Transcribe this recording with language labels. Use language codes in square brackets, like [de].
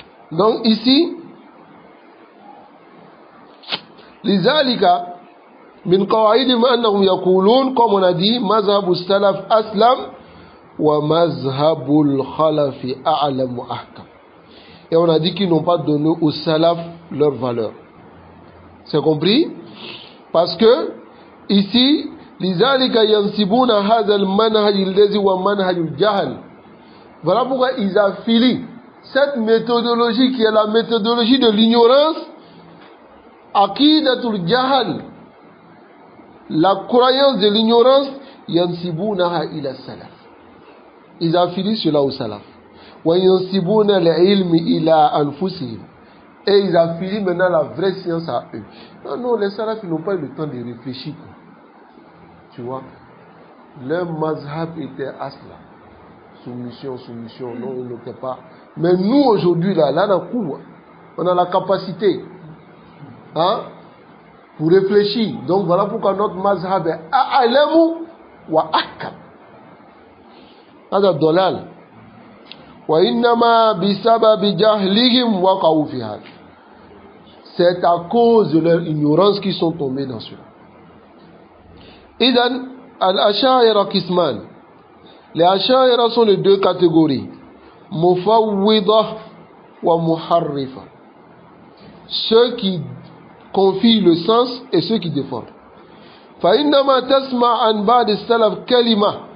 [ar] Donc, ici, لذلك من قواعدهم أنهم يقولون [fr] comme on a dit [ar] مذهب السلف أسلم ومذهب الخلف أعلم وأحكم. [fr] Et on a dit qu'ils n'ont pas donné aux salaf leur valeur. C'est compris? Parce que ici [ar] لذلك ينسبون هذا المنهج الذي هو منهج الجهل. [fr] Voilà pourquoi ils affilient cette méthodologie qui est la méthodologie de l'ignorance, [ar] aqidatul jahal, [fr] la croyance de l'ignorance, [ar] yansibunaha ila salaf. [fr] Ils affilient cela au salaf. [ar] Wa yansibuna al-ilm ila anfusihim. [fr] Et ils affilient maintenant la vraie science à eux. Non, non, les salafs n'ont pas eu le temps de réfléchir. Tu vois, leur mazhab était asla. Soumission, non, ils n'étaient pas. Mais nous aujourd'hui, là, on a la capacité pour réfléchir. Donc voilà pourquoi notre mazhab est [ar] a'lamu wa ahkam. هذا الضلال وإنما بسبب جهلهم وقعوا في هذا. [fr] C'est à cause de leur ignorance qu'ils sont tombés dans cela. [ar] إذن الأشاعرة قسمان. [fr] Les Asha'ira sont les deux catégories, [ar] Mufawwida wa Muharrifa. [fr] Ceux qui confient le sens et ceux qui défendent. [ar] فإنما تسمع عن بعض السلف كلمة.